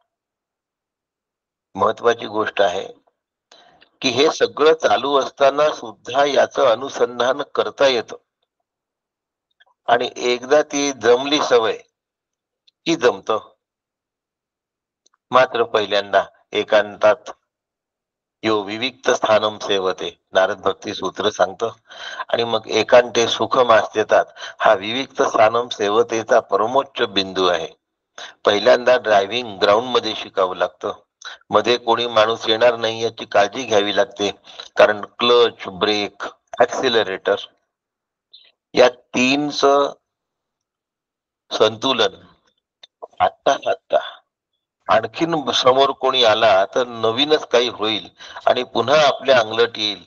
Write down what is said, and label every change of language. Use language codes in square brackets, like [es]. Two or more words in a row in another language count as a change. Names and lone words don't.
[mr] महत्वाची गोष्ट आहे की हे सगळं चालू असताना सुद्धा याचं अनुसंधान करता येतं. आणि एकदा ती जमली सवय की जमत. मात्र पहिल्यांदा एकांतात [sa] यो विविक्त स्थानम सेवते, [mr] नारद भक्ती सूत्र सांगतं. आणि मग [sa] एकांते सुखम [mr] असतेतात, हा [sa] विविक्त स्थानम सेवतेचा [mr] परमोच्च बिंदू आहे. पहिल्यांदा [en] driving ground [mr] मध्ये शिकावं लागतं. मध्ये कोणी माणूस येणार नाही याची काळजी घ्यावी लागते, कारण [en] clutch, brake, accelerator [mr] या 3चं संतुलन साधता साधता आणखीन समोर कोणी आला तर नवीनच काही होईल आणि पुन्हा आपल्या अंगलट येईल.